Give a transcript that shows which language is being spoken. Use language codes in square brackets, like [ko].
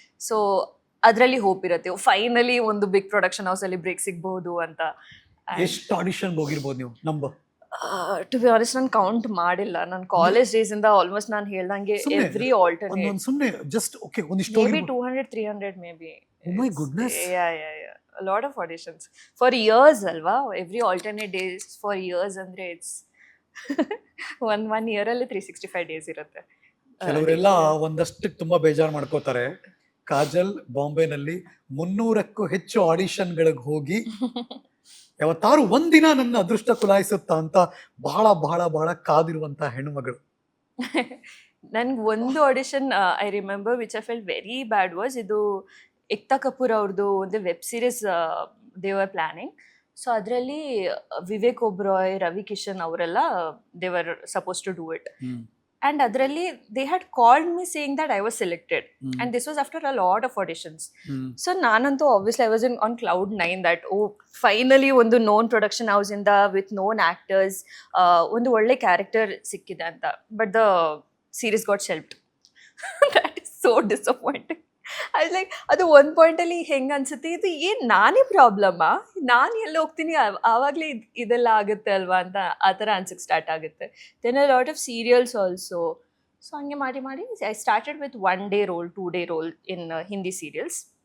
[kn] So ಅದರಲ್ಲಿ hope ಇರುತ್ತೆ, finally ಒಂದು ಬಿಗ್ ಪ್ರೊಡಕ್ಷನ್ ಹೌಸಲ್ಲಿ ಬ್ರೇಕ್ ಸಿಗ್ಬಹುದು ಅಂತ. ಎಷ್ಟು ಆಡಿಷನ್ ಹೋಗಿರ್ಬೋದು ನೀವು ನಂಬರ್? [en] to be honest [kn] ನಾನು ಕೌಂಟ್ ಮಾಡಿಲ್ಲ. ನನ್ನ ಕಾಲೇಜ್ ಡೇಸ್ ಇಂದ ಆಲ್ಮೋಸ್ಟ್ ನಾನು ಹೇಳ್ದಂಗೆ ಎವ್ರಿ ಆಲ್ಟರ್ನೇಟ್ ಸುಮ್ಮನೆ ಜಸ್ಟ್ ಓಕೆ ಒಂದಿಷ್ಟು [en] Maybe 200-300 maybe. Oh my goodness. a lot of auditions for years alva, every alternate days for years andre it's one year alli 365 days irutte. [kn] ಕೆಲವರೆಲ್ಲ ಒಂದಷ್ಟು ತುಂಬಾ ಬೇಜಾರು ಮಾಡ್ಕೋತಾರೆ. ಕಾಜಲ್ ಬಾಂಬೆನಲ್ಲಿ 300ಕ್ಕೂ ಹೆಚ್ಚು ಆಡಿಷನ್ಗಳಿಗೆ ಹೋಗಿ ಯಾವತ್ತಾರು ಒಂದಿನ ನನ್ನ ಅದೃಷ್ಟ ಕುಲಾಯಿಸುತ್ತಾ ಅಂತ ಬಹಳ ಬಹಳ ಬಹಳ ಕಾದಿರುವಂತ ಹೆಣ್ಣುಮಗಳು. ನನ್ಗೆ ಒಂದು audition [en] I remember which I felt very bad was [kn] ಇದು ಏಕ್ತಾ ಕಪೂರ್ ಅವ್ರದ್ದು ಒಂದು web series [en] They were planning. So ಅದರಲ್ಲಿ ವಿವೇಕ್ ಒಬ್ರಾಯ್, ರವಿ ಕಿಶನ್ ಅವರೆಲ್ಲ they were supposed to do it. And ಅದರಲ್ಲಿ they had called me saying that I was selected. And this was after a lot of auditions. So ನಾನಂತೂ obviously I was on cloud 9 that finally ಒಂದು known production house ಇಂದ with known actors [kn] ಒಂದು ಒಳ್ಳೆ character ಸಿಕ್ಕಿದೆ ಅಂತ. [en] But the series got shelved. That is so disappointing. I was like, [kn] ಅದು ಒಂದು ಪಾಯಿಂಟಲ್ಲಿ ಹೆಂಗೆ ಅನ್ಸುತ್ತೆ, ಇದು ಏನು ನಾನೇ ಪ್ರಾಬ್ಲಮ್ಮಾ, ನಾನು ಎಲ್ಲ ಹೋಗ್ತೀನಿ ಆವಾಗಲೇ ಇದೆಲ್ಲ ಆಗುತ್ತೆ ಅಲ್ವಾ ಅಂತ ಆ ಥರ ಅನ್ಸಕ್ಕೆ ಸ್ಟಾರ್ಟ್ ಆಗುತ್ತೆ. [en] Then a lot of serials also. [kn] So ಹಂಗೆ ಮಾಡಿ ಮಾಡಿ [en] I started with 1 day role 2 day role in Hindi serials.